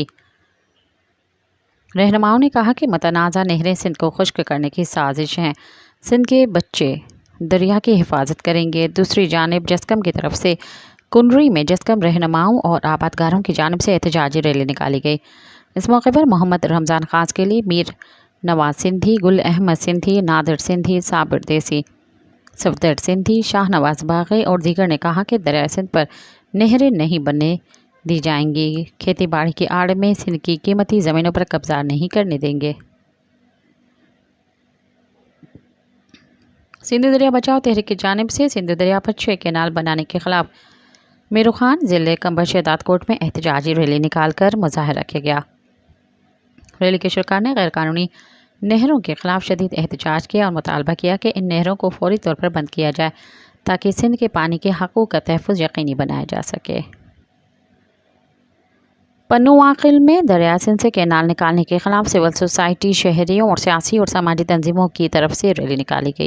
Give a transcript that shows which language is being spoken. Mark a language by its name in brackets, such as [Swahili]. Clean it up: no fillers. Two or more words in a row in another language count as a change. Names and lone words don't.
[Urdu] رہنماؤں نے کہا کہ متنازعہ نہریں سندھ کو خشک کرنے کی سازش ہیں. سندھ کے بچے دریا کی حفاظت کریں گے. دوسری جانب جسقم کی طرف سے کنڈری میں جسقم رہنماؤں اور آبادگاروں کی جانب سے احتجاجی ریلی نکالی گئی. اس موقع پر محمد رمضان خاص کے لیے میر نواز سندھی، گل احمد سندھی، نادر سندھی، صابر دیسی، صفدر سندھی، شاہ نواز باغی اور دیگر نے کہا کہ دریا سندھ پر نہریں نہیں بننے دی جائیں گی. کھیتی باڑی کی آڑ میں سندھ کی قیمتی زمینوں پر قبضہ نہیں کرنے دیں گے. سندھ دریا بچاؤ تحریک کی جانب سے سندھ دریا پر 6 کینال بنانے کے خلاف میرو خان ضلعے کمبر شہدادکوٹ میں احتجاجی ریلی نکال کر مظاہرہ کیا گیا. ریلی کے شرکار نے غیر قانونی نہروں کے خلاف شدید احتجاج کیا اور مطالبہ کیا کہ ان نہروں کو فوری طور پر بند کیا جائے تاکہ سندھ کے پانی کے حقوق کا تحفظ یقینی بنایا جا سکے. پنو واقل میں دریا سندھ سے کینال نکالنے کے خلاف سول سوسائٹی، شہریوں اور سیاسی اور سماجی تنظیموں کی طرف سے ریلی نکالی گئی.